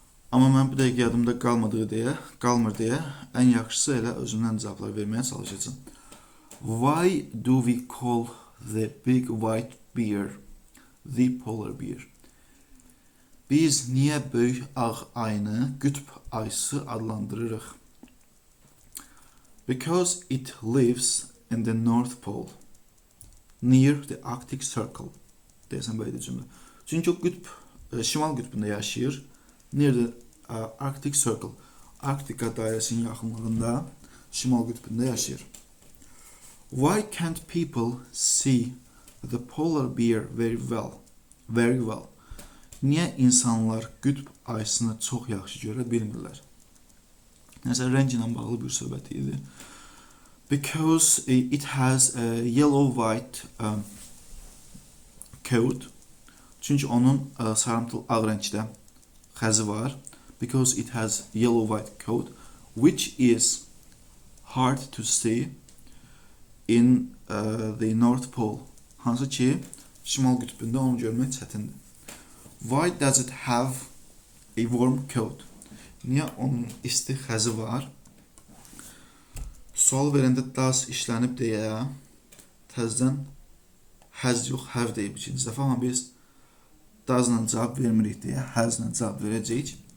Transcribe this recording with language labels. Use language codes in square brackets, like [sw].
[az] Amma mən bu dəqiqə yadımda qalmır deyə ən yaxşısı elə özümdən cavablar verməyə çalışacağım. [en] Why do we call the big white bear the polar bear? [az] Biz niyə böyük ağ ayını qütb ayısı adlandırırıq? [en] Because it lives in the North Pole, near the Arctic Circle. [az] Deyəsən belə cümlə. Çünki o şimal qütbündə yaşayır. [en] Near the Arctic Circle, [az] Arktika dairəsinin yaxınlığında, şimal qütbündə yaşayır. [en] Why can't people see the polar bear very well? [az] Niyə insanlar qütb ayısını çox yaxşı görə bilmirlər? Nəsə rəng ilə bağlı bir söhbət idi. [en] Because it has a yellow-white coat. [az] Çünki onun sarımtıl ağ rəngdə xəzi var. [en] Because it has yellow-white coat, which is hard to see in the North Pole. [az] Hansı ki, şimal qütbündə onu görmək çətindir. [en] Why does it have a warm coat? [az] Niyə onun isti xəzi var? Sual verəndə does işlənib deyə təzədən has yox, have deyib ikinci dəfə, amma biz does-la cavab vermirik deyə has-la cavab verəcəyik.